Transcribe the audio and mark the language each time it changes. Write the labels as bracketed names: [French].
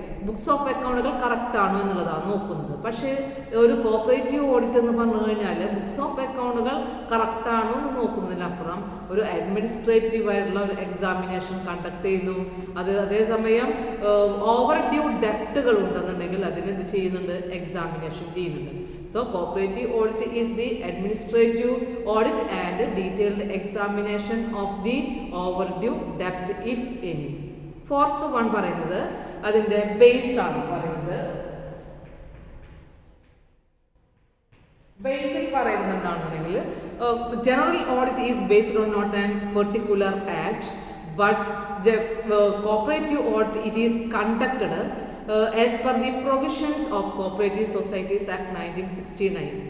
[Malayalam] Books of അക്കൗണ്ടുകൾ correct ആണോ എന്നുള്ളതാണ് നോക്കുന്നത്. പക്ഷേ ഒരു കോപ്പറേറ്റീവ് ഓഡിറ്റ് എന്ന് പറഞ്ഞു കഴിഞ്ഞാൽ ബുക്സ് ഓഫ് അക്കൗണ്ടുകൾ കറക്റ്റ് ആണോ എന്ന് നോക്കുന്നതിനപ്പുറം ഒരു അഡ്മിനിസ്ട്രേറ്റീവ് ആയിട്ടുള്ള ഒരു എക്സാമിനേഷൻ കണ്ടക്ട് ചെയ്യുന്നു. അതേസമയം ഓവർ ഡ്യൂ ഡെപ്റ്റുകൾ ഉണ്ടെന്നുണ്ടെങ്കിൽ അതിനെന്ത് ചെയ്യുന്നുണ്ട്, എക്സാമിനേഷൻ ചെയ്യുന്നുണ്ട്. [English] So cooperative audit is the administrative audit and detailed examination of the overdue debt, if any. [Malayalam] Fourth one പറയുന്നത് അതിൻ്റെ ബേസ് ആണ് പറയുന്നത്. [English] basic [Malayalam] പറയുന്നത് എന്താണെന്നുണ്ടെങ്കിൽ [English] General audit is based on not an particular act but cooperative audit it is conducted as per the provisions of Cooperative Societies Act 1969.